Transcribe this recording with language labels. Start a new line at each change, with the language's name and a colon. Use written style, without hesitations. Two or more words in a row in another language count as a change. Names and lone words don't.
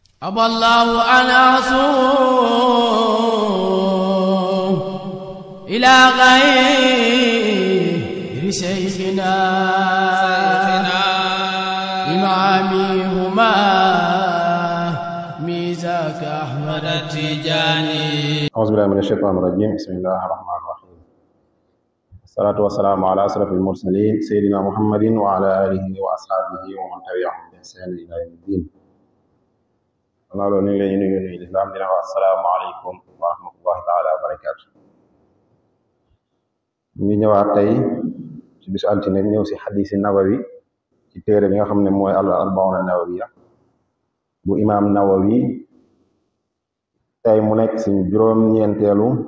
Arabic: أبى الله أن أصوم إلى غير شيخنا إمامي هما ميزاك أحمد التجاني. أعوذ بالله من الشيطان الرجيم. بسم الله الرحمن الرحيم. الصلاة والسلام على أشرف المرسلين سيدنا محمد وعلى آله وأصحابه ومن تبعهم بإحسان إلى يوم الدين.
Wolof: loolu ñu ngi leen di nuyu lislaam dina wax
Arabic: السلام عليكم ورحمة الله تعالى وبركاته.
Wolof: ñu ngi ñëwaat tey ci bisu altine ñëw si xadiisi nawawi ci téere bi nga xam ne mooy al-arbauna nawawiya bu imaam nawawi tey mu nekk si juróom-ñeenteelu